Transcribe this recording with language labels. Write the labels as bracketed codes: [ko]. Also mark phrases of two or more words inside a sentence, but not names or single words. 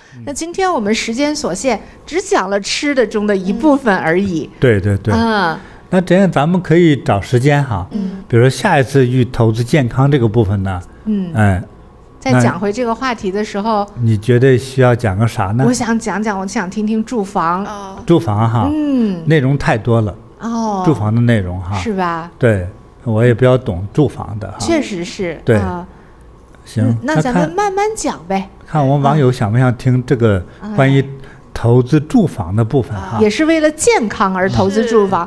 [zh] 那今天我們時間所限，只講了吃的中的一部分而已。對。那這樣咱們可以找時間哈，比如說下一次與投資健康這個部分呢，再講回這個話題的時候，你覺得需要講個啥呢？我想講，我想聽聽住房。住房哈，內容太多了。住房的內容哈，是吧？對。我也比較懂住房的哈，確實是。對，行，那咱們慢慢講唄。看我們網友想不想聽這個關於投資住房的部分哈？也是為了健康而投資住房。